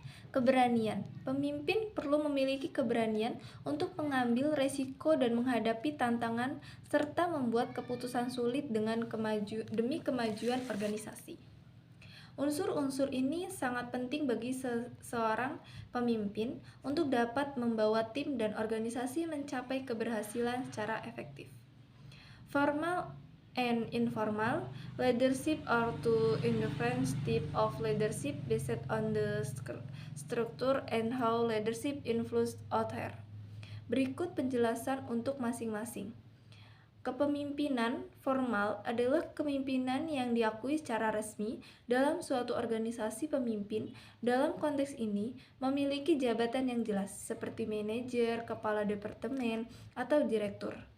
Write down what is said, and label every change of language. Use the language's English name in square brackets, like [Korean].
[Indonesian] Keberanian, pemimpin perlu memiliki keberanian untuk mengambil resiko dan menghadapi tantangan serta membuat keputusan sulit demi kemajuan organisasi. Unsur-unsur ini sangat penting bagi seorang pemimpin untuk dapat membawa tim dan organisasi mencapai keberhasilan secara efektif. [English] Formal and informal leadership are two different types of leadership based on the structure and how leadership influence others. [Indonesian] Berikut penjelasan untuk masing-masing. Kepemimpinan formal adalah kepemimpinan yang diakui secara resmi dalam suatu organisasi. Pemimpin dalam konteks ini memiliki jabatan yang jelas seperti manajer, kepala departemen, atau direktur.